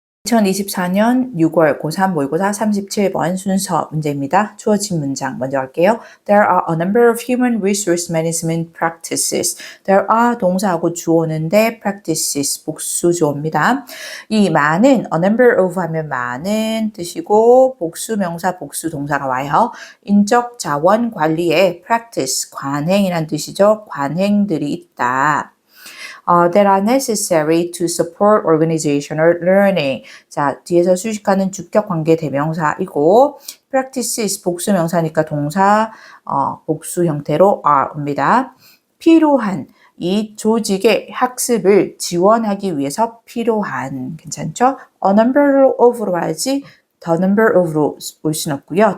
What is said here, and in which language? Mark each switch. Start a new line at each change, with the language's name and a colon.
Korean: 2024년 6월 고3 모의고사 37번 순서 문제입니다. 주어진 문장 먼저 할게요.
English: There are a number of human resource management practices. There are
Korean: 동사하고 주어는데 practices 복수 주어입니다. 이 많은
English: a number of
Korean: 하면 많은 뜻이고 복수 명사 복수 동사가 와요. 인적 자원 관리에 practice 관행이란 뜻이죠. 관행들이 있다.
English: that are necessary to support organizational learning.
Korean: 자, 뒤에서 수식하는 주격 관계 대명사이고 practices 복수 명사니까 동사 복수 형태로 are입니다. 필요한 이 조직의 학습을 지원하기 위해서 필요한 괜찮죠?
English: A number of
Korean: 로 와야지
English: the number of
Korean: 로 올 수는 없고요.